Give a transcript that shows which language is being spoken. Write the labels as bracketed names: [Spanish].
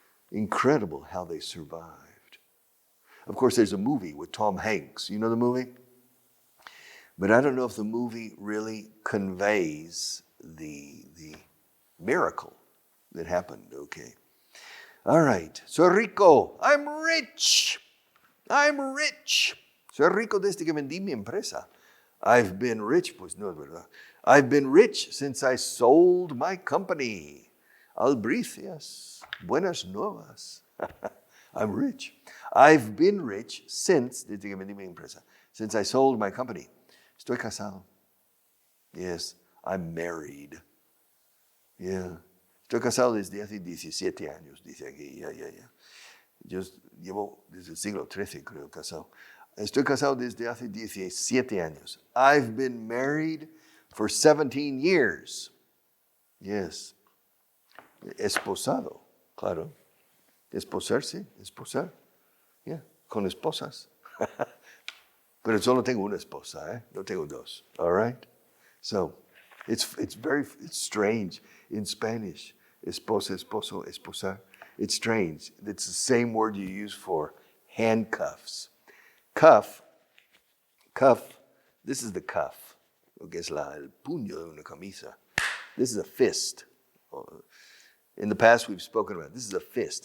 [English] Incredible how they survived. Of course, there's a movie with Tom Hanks. You know the movie? But I don't know if the movie really conveys the miracle that happened, okay. All right, [Spanish] soy rico, [English] I'm rich. [Spanish] Soy rico desde que vendí mi empresa. [English] I've been rich, [Spanish] pues no es verdad. [English] I've been rich since I sold my company. [Spanish] Albricias, buenas nuevas. [English] I'm rich. I've been rich since, [Spanish] desde que vendí mi empresa, [English] since I sold my company. [Spanish] Estoy casado. [English] Yes, I'm married. Yeah. [Spanish] Estoy casado desde hace 17 años, dice aquí. Ya. Yo llevo desde el siglo XIII, creo, casado. Estoy casado desde hace 17 años. [English] I've been married for 17 years. [Spanish] Yes. Esposado, claro. Esposarse, esposar. Yeah, con esposas. Pero solo tengo una esposa, ¿eh? No tengo dos. [English] All right? So, it's strange in Spanish. Esposa, esposo, esposar. It's strange. It's the same word you use for handcuffs. Cuff, this is the cuff, [Spanish] lo que es el puño de una camisa. [English] This is a fist. In the past we've spoken about, this is a fist.